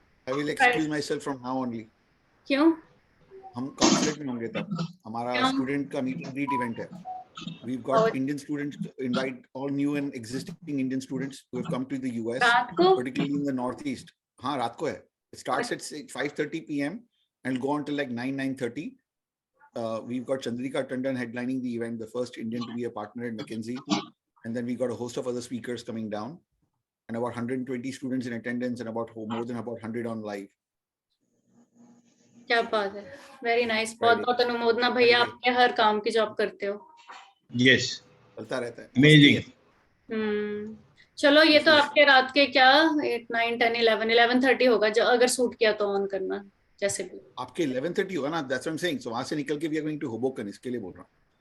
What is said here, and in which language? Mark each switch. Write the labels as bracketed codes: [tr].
[en] I will excuse myself from now only। [hi] क्यों? हम consulate में होंगे तब, हमारा स्टूडेंट का मीट एंड ग्रीट इवेंट है। [en] We've got Indian students to invite, all new and existing Indian students who have come to the US, particularly in the Northeast। [hi] हाँ रात को है। [en] It starts at 5:30 PM and go on till like 9:30। We've got Chandrika Tandon headlining the event, the first Indian to be a partner at McKinsey, and then we got a host of other speakers coming down, and about 120 students in attendance, and about more than about 100 on live। [hi] क्या बात है, [en] Very nice. [hi] बहुत बहुत अनुमोदना भैया, आपके हर काम की job करते हो। [en] yes, [hi] चलता रहता है। [en] Amazing. [hi] चलो ये तो आपके रात के क्या 8, 9, 10, 11:30 होगा, जो अगर सूट किया तो ऑन करना, जैसे भी। आपके 11:30 होगा ना, [en] That's what I am saying. [hi] सो वहां से निकल के [en] we are going to [hi] होबोकन, इसके लिए बोल रहा हूं।